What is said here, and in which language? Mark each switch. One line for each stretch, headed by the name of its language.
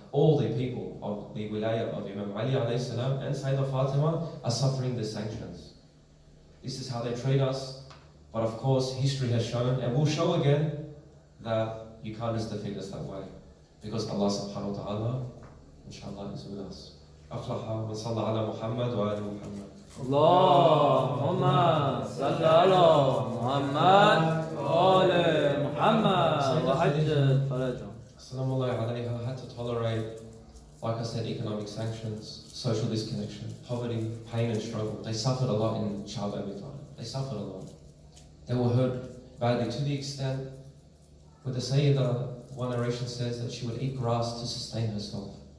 English: All the people of the wilayah of Imam Ali alayhi salam and Sayyidah Fatima are suffering the sanctions. This is how they treat us. But of course, history has shown, and will show again, that you can't just defeat us that way. Because Allah subhanahu wa ta'ala, inshallah, is with us.
Arabic: أفلح من صلى على محمد وآل محمد. اللهم صل على محمد وآل محمد وعجل فرجهم.
English: Salamu alayha had to tolerate, like I said, economic sanctions, social disconnection, poverty, pain and struggle. They suffered a lot in Sha'ab Abi Talib. They suffered a lot. They were hurt badly to the extent where the Sayyidah, one narration says that she would eat grass to sustain herself.